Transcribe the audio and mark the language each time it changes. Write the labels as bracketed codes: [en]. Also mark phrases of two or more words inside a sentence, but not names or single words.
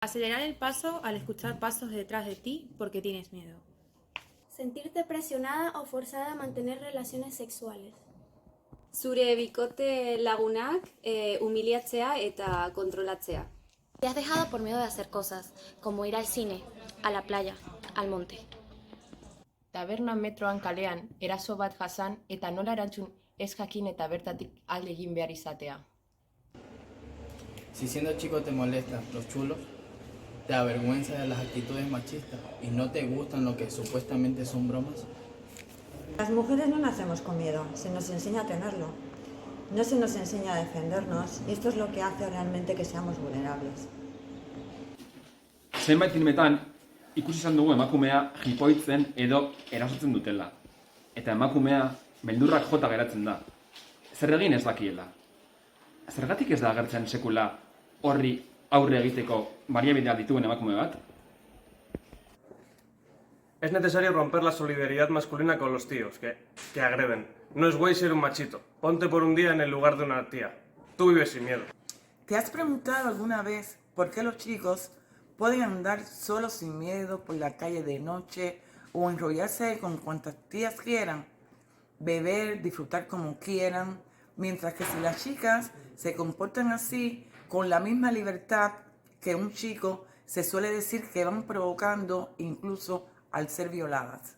[es] Acelerar el paso al escuchar pasos detrás de ti porque tienes miedo. Sentirte presionada o forzada a mantener relaciones sexuales. [eu] Zure bikote lagunak humiliatzea eta kontrolatzea. [es] Te has dejado por miedo de hacer cosas, como ir al cine, a la playa, al monte. [eu] Taberna metroan kalean eraso bat jasan eta nola erantzun ez jakin eta bertatik alde egin behar izatea. [es] Si siendo chico te molestan los chulos, te avergüenza de las actitudes machistas y no te gustan lo que supuestamente son bromas. Las mujeres no nacemos con miedo, se nos enseña a tenerlo. No se nos enseña a defendernos y esto es lo que hace realmente que seamos vulnerables. [eu] Zenbait filmetan ikusi izan dugu emakumea jipoitzen edo erasotzen dutela. Eta emakumea beldurrak jota geratzen da. Zer egin ez dakiela. Zergatik ez da agertzen sekula horri aurre egiteko baliabideak dituen emakume bat? [es] Es necesario romper la solidaridad masculina con los tíos que agreden. No es guay ser un machito. Ponte por un día en el lugar de una tía. Tú vives sin miedo. ¿Te has preguntado alguna vez por qué los chicos pueden andar solos sin miedo por la calle de noche o enrollarse con cuantas tías quieran, beber, disfrutar como quieran, mientras que si las chicas se comportan así, con la misma libertad que un chico, se suele decir que van provocando incluso al ser violadas?